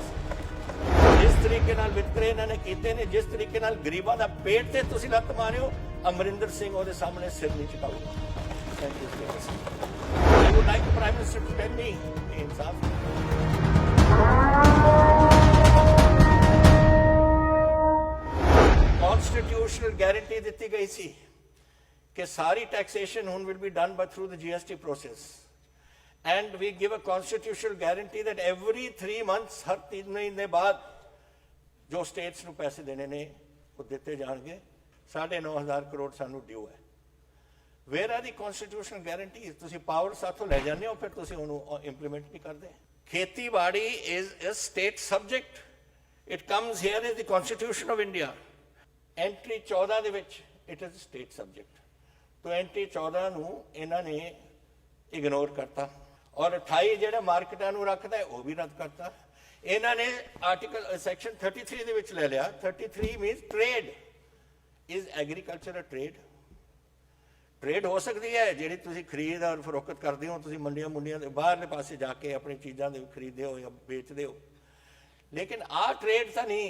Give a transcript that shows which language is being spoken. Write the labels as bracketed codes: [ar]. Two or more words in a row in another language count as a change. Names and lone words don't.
[pa] ਜਿਸ ਤਰੀਕੇ ਨਾਲ ਵਿਤਕਰੇ ਇਹਨਾਂ ਨੇ ਕੀਤੇ ਨੇ, ਜਿਸ ਤਰੀਕੇ ਨਾਲ ਗਰੀਬਾਂ ਦਾ ਪੇਟ ਤੇ ਤੁਸੀਂ ਲੱਤ ਮਾਰਿਓ, ਅਮਰਿੰਦਰ ਸਿੰਘ ਉਹਦੇ ਸਾਹਮਣੇ ਸਿਰ ਨਹੀਂ ਝੁਕਾਊਗਾ। [en] thank you so much. I would like the Prime Minister to tell me ਇਨਸਾਫ। [pa] ਕਨਸਟੀਟਿਊਸ਼ਨਲ ਗਾਰੰਟੀ ਦਿੱਤੀ ਗਈ ਸੀ [hi] कि सारी टैक्सेशन [en] will be done through the GST process, and we give a constitutional guarantee that every 3 months, [hi] हर 3 महीने बाद जो states ਨੂੰ पैसे देने ने वो [pa] ਦਿੱਤੇ ਜਾਣਗੇ। 9,500 ਕਰੋੜ ਸਾਨੂੰ ਡਿਊ ਹੈ। [en] Where are the constitutional guarantees? [pa] ਤੁਸੀਂ ਪਾਵਰ ਸਾਥੋਂ ਲੈ ਜਾਂਦੇ ਹੋ, ਫਿਰ ਤੁਸੀਂ ਉਹਨੂੰ ਇੰਪਲੀਮੈਂਟ ਨਹੀਂ ਕਰਦੇ। [en] ਖੇਤੀਬਾੜੀ is a state subject. It comes here as the constitution of India. Entry 14 [pa] ਦੇ ਵਿੱਚ [en] it is a state subject. [pa] 2014 ਨੂੰ ਇਹਨਾਂ ਨੇ ਇਗਨੋਰ ਕਰਤਾ, ਔਰ 28 ਜਿਹੜਾ ਮਾਰਕੀਟਾਂ ਨੂੰ ਰੱਖਦਾ ਉਹ ਵੀ ਰੱਦ ਕਰਤਾ। ਇਹਨਾਂ ਨੇ ਆਰਟੀਕਲ ਸੈਕਸ਼ਨ 33 ਦੇ ਵਿੱਚ ਲੈ ਲਿਆ। [en] 33 means trade is agriculture. [pa] ਟ੍ਰੇਡ ਹੋ ਸਕਦੀ ਹੈ ਜਿਹੜੀ ਤੁਸੀਂ ਖਰੀਦ ਔਰ ਫਰੋਖਤ ਕਰਦੇ ਹੋ, ਤੁਸੀਂ ਮੰਡੀਆਂ ਦੇ ਬਾਹਰਲੇ ਪਾਸੇ ਜਾ ਕੇ ਆਪਣੀ ਚੀਜ਼ਾਂ ਦੇ ਖਰੀਦਦੇ ਹੋ ਜਾਂ ਵੇਚਦੇ ਹੋ, ਲੇਕਿਨ ਆਹ ਟ੍ਰੇਡ ਤਾਂ ਨਹੀਂ।